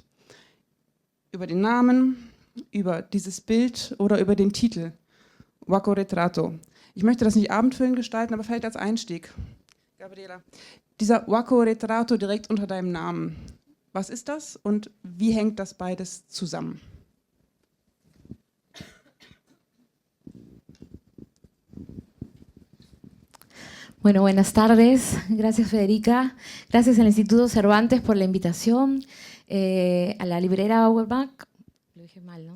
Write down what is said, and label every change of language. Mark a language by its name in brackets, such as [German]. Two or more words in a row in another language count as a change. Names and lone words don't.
[German] Über den Namen, über dieses Bild oder über den Titel, Waco Retrato. Ich möchte das nicht abendfüllend gestalten, aber vielleicht als Einstieg. Gabriela, dieser Waco Retrato direkt unter deinem Namen, was ist das und wie hängt das beides zusammen? [Spanish] Bueno, buenas tardes. Gracias, Federica. Gracias al Instituto Cervantes por la invitación, a la librera Auerbach, lo dije mal, ¿no?